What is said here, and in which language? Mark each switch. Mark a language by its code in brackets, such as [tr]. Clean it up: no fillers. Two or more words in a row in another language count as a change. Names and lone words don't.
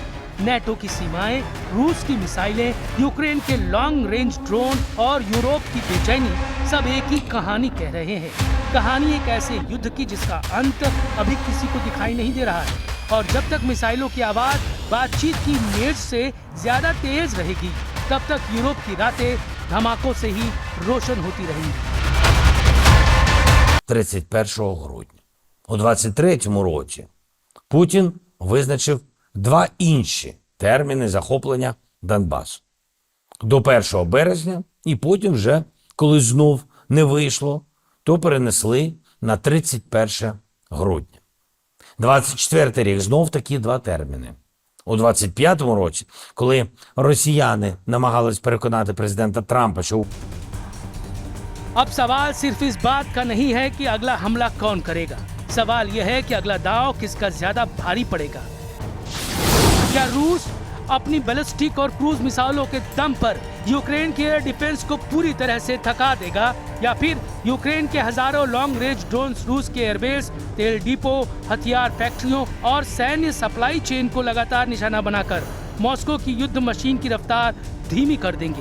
[hi] नेटो की सीमाएं, रूस की मिसाइलें, यूक्रेन के [en] long range [hi] ड्रोन और यूरोप की बेचैनी सब एक ही कहानी कह रहे हैं। कहानी एक ऐसे युद्ध की जिसका अंत अभी किसी को दिखाई नहीं दे रहा है, और जब तक मिसाइलों की आवाज बातचीत की मेज से ज्यादा तेज रहेगी, तब तक यूरोप की रातें धमाकों से ही रोशन होती रहेंगी। [uk] 31 грудня. У 23-му році Путін визначив два інші терміни захоплення Донбасу. До 1 березня, і потім вже, коли знов не вийшло, то перенесли на 31 грудня. 24-й рік знов такі два терміни. У 25-му році, коли росіяни намагались переконати президента Трампа, що [hi] अब सवाल सिर्फ इस बात का नहीं है कि अगला हमला कौन करेगा। सवाल यह है कि अगला दांव किसका ज्यादा भारी पड़ेगा। क्या रूस अपनी बैलिस्टिक और क्रूज मिसाइलों के दम पर यूक्रेन के [en] air defence [hi] को पूरी तरह से थका देगा, या फिर यूक्रेन के हजारों [en] long range [hi] ड्रोन्स रूस के एयरबेस, तेल डिपो, हथियार फैक्ट्रियों और सैन्य [en] supply chain [hi] को लगातार निशाना बनाकर मॉस्को की युद्ध मशीन की रफ्तार धीमी कर देंगे।